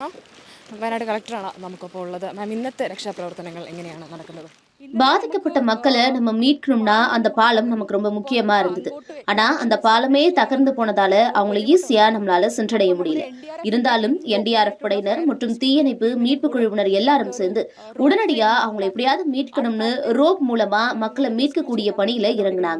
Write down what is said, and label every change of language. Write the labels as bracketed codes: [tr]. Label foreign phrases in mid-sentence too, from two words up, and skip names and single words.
[ml] വയനാട് കളക്ടറാണ് നമുക്കൊപ്പം ഉള്ളത്. മാം, ഇന്നത്തെ രക്ഷാപ്രവർത്തനങ്ങൾ എങ്ങനെയാണ് നടക്കുന്നത്? [ta] பாதிக்கப்பட்ட மக்களை நம்ம மீட்கணும்னா அந்த பாலம் நமக்கு ரொம்ப முக்கியமா இருந்தது. ஆனா அந்த பாலமே தகர்ந்து போனதால அவங்கள ஈஸியா நம்மளால சென்றடைய முடியல. இருந்தாலும் என்டிஆர்எஃப் படையினர் மற்றும் தீயணைப்பு மீட்பு குழுவினர் எல்லாரும் சேர்ந்து உடனடியா அவங்களை எப்படியாவது மீட்கணும்னு ரோப் மூலமா மக்களை மீட்கக்கூடிய பணியில இறங்கினாங்க.